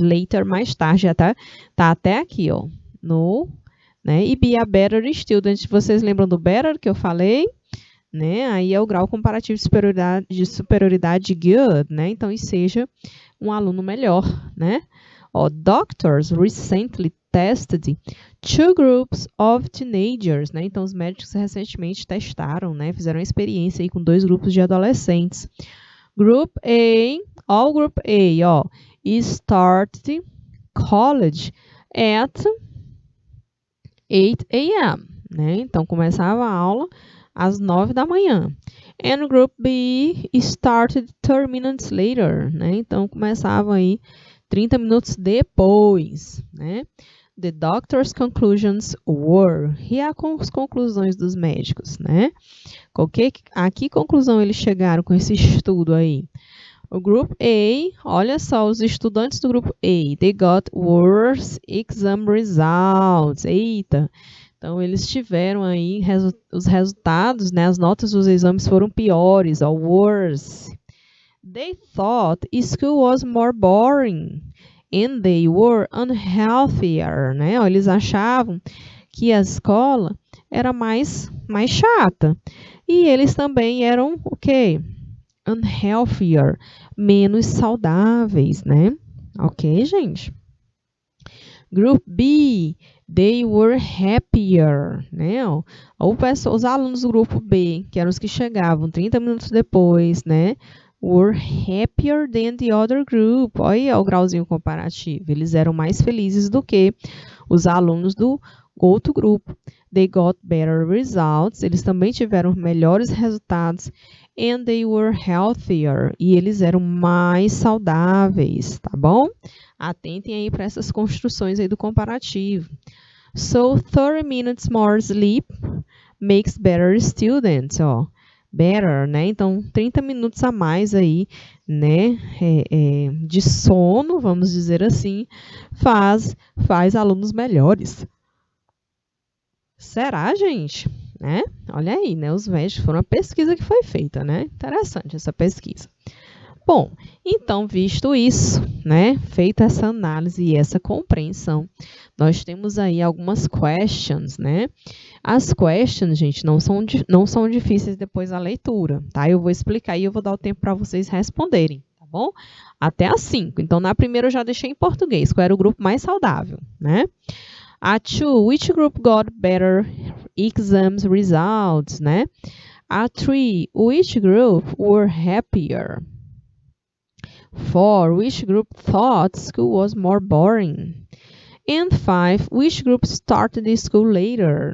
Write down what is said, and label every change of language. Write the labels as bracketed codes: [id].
[pt] Later, mais tarde. Já tá até aqui, ó. No, né? [en] E be a better student. [pt] Vocês lembram do better que eu falei? Né? Aí é o grau comparativo de superioridade good, né? Então, e seja um aluno melhor, né? [en] Ó, doctors recently tested 2 groups of teenagers, né? [pt] Então, os médicos recentemente testaram, né? Fizeram uma experiência aí com 2 grupos de adolescentes. [en] Group A, all Group A, ó, started college at 8 a.m., né? [pt] Então, começava a aula às 9 da manhã. [en] And Group B started 30 minutes later, né? [pt] Então, começava aí 30 minutos depois, né? [en] The doctor's conclusions were. [pt] E as conclusões dos médicos, né? A que conclusão eles chegaram com esse estudo aí? O grupo A, olha só, os estudantes do grupo A, [en] they got worse exam results. [pt] Eita! Então, eles tiveram aí os resultados, né? As notas dos exames foram piores, ó, worse. [en] They thought school was more boring and they were unhealthier, né? [pt] Ó, eles achavam que a escola era mais chata. E eles também eram o quê? Unhealthier, menos saudáveis, né? Ok, gente? [en] Group B, they were happier, né? [pt] Os alunos do grupo B, que eram os que chegavam 30 minutos depois, né? [en] Were happier than the other group. [pt] Olha o grauzinho comparativo. Eles eram mais felizes do que os alunos do outro grupo. [en] They got better results. [pt] Eles também tiveram melhores resultados. [en] And they were healthier. [pt] E eles eram mais saudáveis, tá bom? Atentem aí para essas construções aí do comparativo. [en] So, 30 minutes more sleep makes better students. [pt] Ó, better, né? Então, 30 minutos a mais aí, né? De sono, vamos dizer assim, faz alunos melhores. Será, gente? né? Olha aí, né? Os médicos foram uma pesquisa que foi feita, né? Interessante essa pesquisa. Bom, então, visto isso, né? Feita essa análise e essa compreensão, nós temos aí algumas questions, né? As questions, gente, não são difíceis depois da leitura, tá? Eu vou explicar e eu vou dar o tempo para vocês responderem, tá bom? Até às 5. Então, na primeira eu já deixei em português, qual era o grupo mais saudável, né? [en] A 2, which group got better exams results, né? A 3, which group were happier? 4, which group thought school was more boring? And 5, which group started the school later?